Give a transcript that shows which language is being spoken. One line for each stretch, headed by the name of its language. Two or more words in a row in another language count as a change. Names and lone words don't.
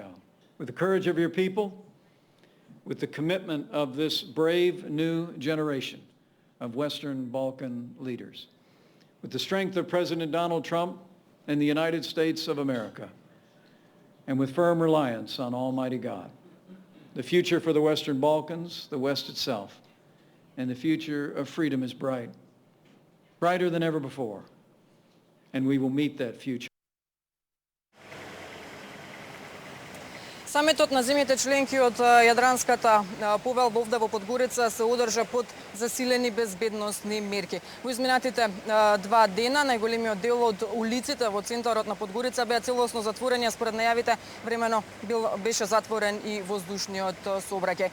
English: With the courage of your people, with the commitment of this brave new generation of Western Balkan leaders, with the strength of President Donald Trump and the United States of America, and with firm reliance on Almighty God. The future for the Western Balkans, the West itself, and the future of freedom is bright, brighter than ever before, and we will meet that future.
Macedonian: Самитот на земјите членки од Јадранската повелба овде во Подгорица се одржа под засилени безбедносни мерки. Во изминатите 2 дена најголемиот дел од улиците во центарот на Подгорица беа целосно затворени, а според најавите времено беше затворен и воздушниот сообраќај.